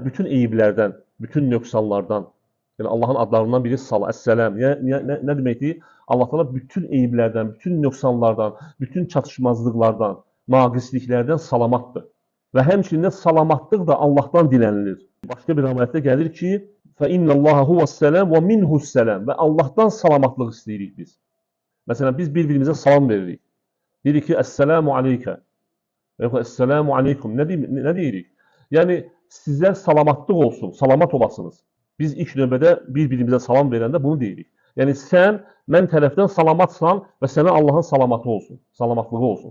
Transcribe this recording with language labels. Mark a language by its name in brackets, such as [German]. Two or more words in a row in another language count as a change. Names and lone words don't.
[Azerbaijani] Bütün eyiblərdən, bütün nöqsanlardan. Yəni Allahın adlarından biri Əs-səlam. Nə deməkdir? Allah Taala bütün eyiblərdən, bütün nöqsanlardan, bütün çatışmazlıqlardan, naqisliklərdən salamatdır. Və həmçinin salamatlıq da Allahdan dilənilir. Başqa bir ayətdə gəlir ki, [Arabic] فَإِنَّ اللّٰهَ هُوَ السَّلَامُ وَمِنْهُ السَّلَامُ [Azerbaijani] Və Allahdan salamatlıq istəyirik biz. Məsələn, biz bir-birimizə salam veririk. Deyirik ki, [Arabic] السلام عليك. [Azerbaijani] Yox, [Arabic] السلام عليكم. [Azerbaijani] Nə deyirik? Yəni, sizə salamatlıq olsun, salamat olasınız. Biz ilk növbədə bir-birimizə salam verəndə bunu deyirik. Yəni, sən, mən tərəfdən salamatsan və sənə Allahın salamatı olsun, salamatlığı olsun.